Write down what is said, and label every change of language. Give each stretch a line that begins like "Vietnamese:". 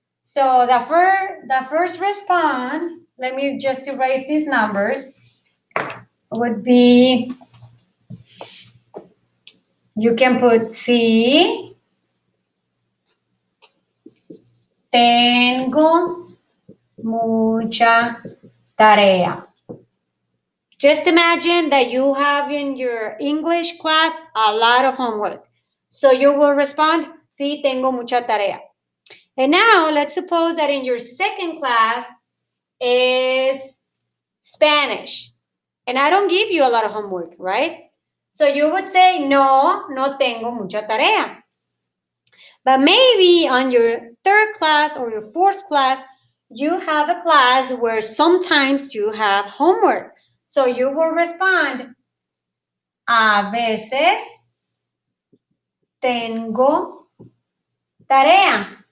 English: So the first response, let me just erase these numbers, would be, you can put
Spanish: sí, tengo mucha tarea.
English: Just imagine that you have in your English class a lot of homework. So you will respond,
Spanish: sí, tengo mucha tarea.
English: And now let's suppose that in your second class is Spanish. And I don't give you a lot of homework, right? So you would say,
Spanish: no, no tengo mucha tarea.
English: But maybe on your third class or your fourth class, you have a class where sometimes you have homework. So you will respond,
Spanish: a veces tengo tarea.